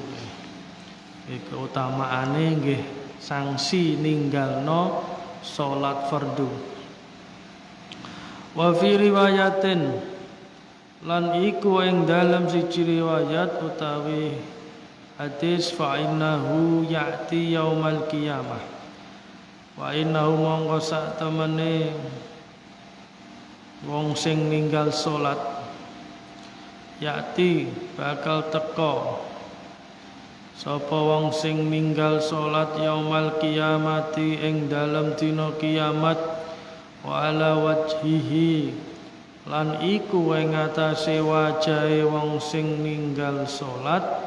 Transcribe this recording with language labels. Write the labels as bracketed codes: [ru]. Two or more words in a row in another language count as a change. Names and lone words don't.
[jv] Keutamaane nggih sanksi ninggalno salat fardu. [ar] وفي رواية, [jv] lan iku ing dalam siji riwayat utawi hadis, [ar] فإنه يأتي يوم القيامة، وإنه [jv] mongko sak temene wong sing ninggal salat yati bakal teka sapa wong sing ninggal salat [ar] يوم القيامة [jv] ing dalem dina kiamat, [ar] وعلى وجهه, [jv] lan iku ing atase wajahe wong sing ninggal salat